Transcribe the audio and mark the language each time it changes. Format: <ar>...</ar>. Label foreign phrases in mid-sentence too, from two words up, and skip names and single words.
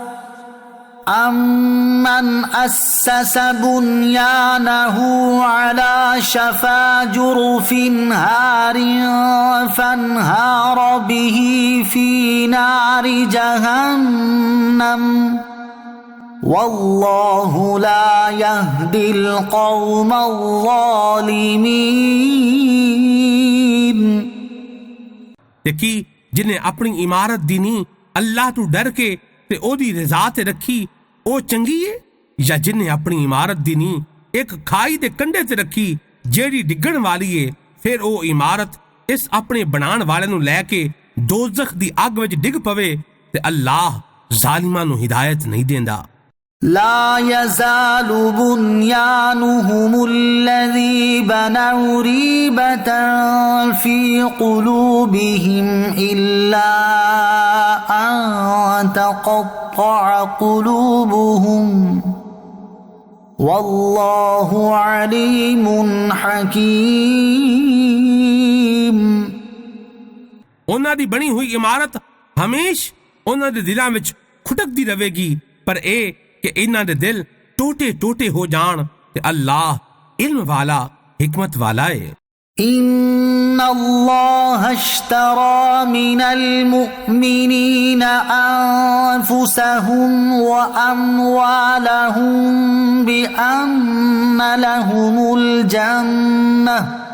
<ar>أَمَّنْ أَسَّسَ بُنْيَانَهُ عَلَى شَفَا جُرُفٍ هَارٍ فَانْهَارَ بِهِ فِي نَارِ جَهَنَّمَ وَاللَّهُ لَا يَهْدِي الْقَوْمَ الظَّالِمِينَ۔</ar> <pa>ਦੇਖੀ ਜਿਨ੍ਹੇਂ ਅਪਨੀ ਇਮਾਰਤ ਦੀ ਨੀ ਅੱਲਾਹ ਤੂ ਡਰ ਕੇ ਤੇ ਉਹਦੀ ਰਜ਼ਾ ਤੇ ਰੱਖੀ ਉਹ ਚੰਗੀ ਏ, ਜਾਂ ਜਿੰਨੇ ਆਪਣੀ ਇਮਾਰਤ ਦੀ ਨੀ ਇੱਕ ਖਾਈ ਦੇ ਕੰਢੇ ਤੇ ਰੱਖੀ ਜਿਹੜੀ ਡਿੱਗਣ ਵਾਲੀ ਏ, ਫਿਰ ਉਹ ਇਮਾਰਤ ਇਸ ਆਪਣੇ ਬਣਾਉਣ ਵਾਲੇ ਨੂੰ ਲੈ ਕੇ ਦੋਜ਼ਖ ਦੀ ਅੱਗ ਵਿੱਚ ਡਿੱਗ ਪਵੇ ਤੇ ਅੱਲਾਹ ਜ਼ਾਲਿਮਾਂ ਨੂੰ ਹਿਦਾਇਤ ਨਹੀਂ ਦਿੰਦਾ।</pa> <ar>لا يزال بنيانهم الذي بنوا ريبة في قلوبهم إلا أن تقطع قلوبهم والله عليم حكيم.</ar> <pa>ਉਹਨਾਂ ਦੀ ਬਣੀ ਹੋਈ ਇਮਾਰਤ ਹਮੇਸ਼ ਉਹਨਾਂ ਦੇ ਦਿਲਾਂ ਵਿੱਚ ਖੁਟਕਦੀ ਰਹੇਗੀ, ਪਰ ਇਹ ਕਿ ਇਹਨਾਂ ਦੇ ਦਿਲ ਟੋਟੇ ਟੋਟੇ ਹੋ ਜਾਣ ਤੇ ਅੱਲਾਹ ਇਲਮ ਵਾਲਾ ਹਿਕਮਤ ਵਾਲਾ ਹੈ।</pa> <ar>إن الله اشترى من المؤمنين أنفسهم وأموالهم بأن لهم الجنة</ar>